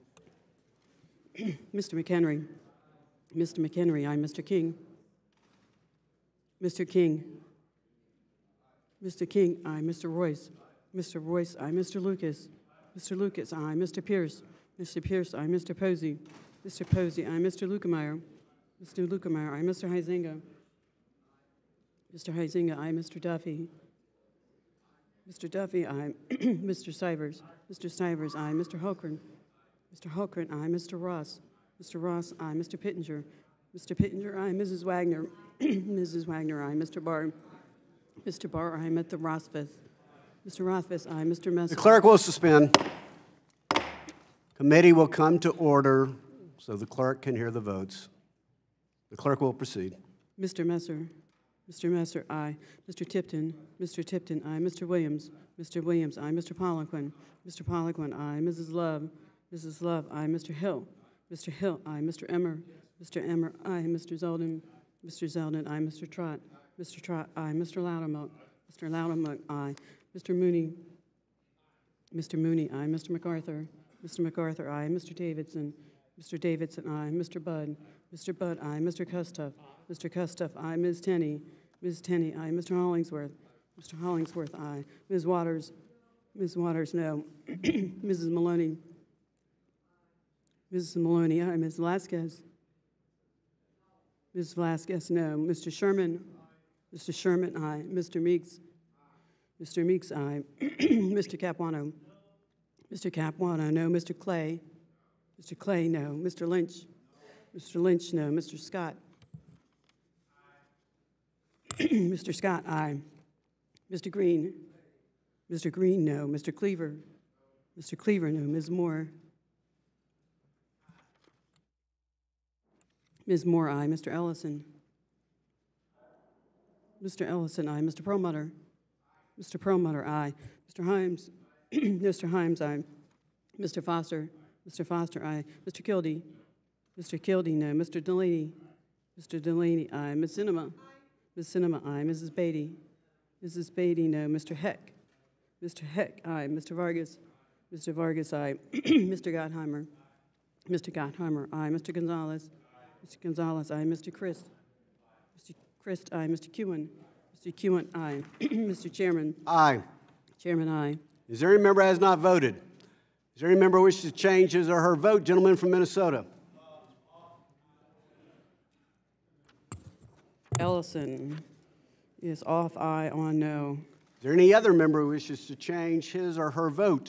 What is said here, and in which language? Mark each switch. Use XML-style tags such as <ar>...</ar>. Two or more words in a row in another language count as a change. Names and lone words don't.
<en>Mr. McHenry. Mr. McHenry, aye. Mr. King. Mr. King. Mr. King, aye. Mr. Royce. Mr. Royce, aye. Mr. Lucas. Mr. Lucas, aye. Mr. Pierce. Mr. Pierce, aye. Mr. Posey. Mr. Posey, aye. Mr. Lukemeyer. Mr. Lukemeyer, aye. Mr. Huizinga. Mr. Huizinga, aye. Mr. Duffy. Mr. Duffy, aye. Mr. Stivers. Mr. Stivers, aye. Mr. Holcren. Mr. Holcren, aye. Mr. Ross. Mr. Ross, aye. Mr. Pittenger. Mr. Pittenger, aye. Mrs. Wagner. Mrs. Wagner, aye. Mr. Barr. Mr. Barr, aye. Mr. Rothfuss. Mr. Rothfuss, aye. Mr. Messer. The clerk will suspend. Committee will come to order so the clerk can hear the votes. The clerk will proceed. Mr. Messer. Mr. Messer, aye. Mr. Tipton. Mr. Tipton, aye. Mr. Williams. Mr. Williams, aye. Mr. Poliquin. Mr. Poliquin, aye. Mrs. Love. Mrs. Love, aye. Mr. Hill. Mr. Hill, aye. Mr. Emmer. Mr. Emmer, aye. Mr. Zeldin. Mr. Zeldin, aye. Mr. Trott. Mr. Trott, aye. Mr. Loudermilk. Mr. Loudermilk, aye. Mr. Mooney. Mr. Mooney, aye. Mr. MacArthur. Mr. MacArthur, aye. Mr. Davidson. Mr. Davidson, aye. Mr. Budd. Mr. Budd, aye. Mr. Kustoff. Mr. Kustoff, aye. Ms. Tenney. Ms. Tenney, aye. Mr. Hollingsworth. Mr. Hollingsworth, aye. Ms. Waters. Ms. Waters, no. Mrs. Maloney. Mrs. Maloney, aye. Ms. Velasquez. Ms. Velasquez, no. Mr. Sherman. Mr. Sherman, aye. Mr. Meeks. Mr. Meeks, aye. Mr. Capuano. Mr. Capuano, no. Mr. Clay. Mr. Clay, no. Mr. Lynch. Mr. Lynch, no. Mr. Scott. Mr. Scott, aye. Mr. Green. Mr. Green, no. Mr. Cleaver. Mr. Cleaver, no. Ms. Moore. Ms. Moore, aye. Mr. Ellison. Mr. Ellison, aye. Mr. Perlmutter. Mr. Perlmutter, aye. Mr. Himes. Mr. Himes, aye. Mr. Foster. Mr. Foster, aye. Mr. Kildee. Mr. Kildee, no. Mr. Delaney. Mr. Delaney, aye. Ms. Cinema. Ms. Cinema, aye. Mrs. Beatty. Mrs. Beatty, no. Mr. Heck. Mr. Heck, aye. Mr. Vargas. Mr. Vargas, aye. Mr. Gottheimer. Mr. Gottheimer, aye. Mr. Gonzalez. Mr. Gonzalez, aye. Mr. Christ. Mr. Christ, aye. Mr. Kewen. Mr. Kewen, aye. Mr. Chairman. Aye. Chairman, aye. Is there any member who has not voted? Is there any member who wishes to change his or her vote? Gentleman from Minnesota. Ellison is off, aye, on no. Is there any other member who wishes to change his or her vote?</en>